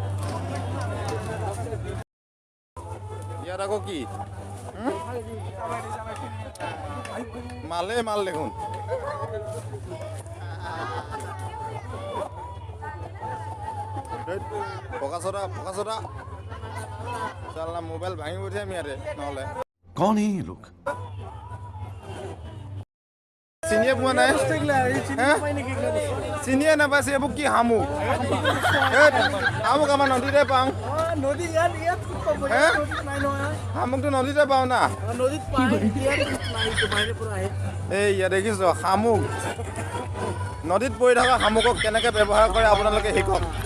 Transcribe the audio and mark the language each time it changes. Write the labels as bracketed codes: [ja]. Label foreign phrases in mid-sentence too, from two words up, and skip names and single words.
[as] ইয়াত আকৌ কি মালে মাল দেখোন পকা চটা চালা মোবাইল ভাঙি পঠিয়াম ইয়াতে নহ'লে [hi] कौन है ये लोग [as] চিনিয়ে পোৱা নাই চিনিয়ে নাপাইছে এইবোৰ কি শামুক শামুক আমাৰ নদীতে পাওঁ শামুকটো নদীতে পাওঁ না এই ইয়াত দেখিছ শামুক নদীত পৰি থকা শামুকক কেনেকৈ ব্যৱহাৰ কৰে আপোনালোকে শিকক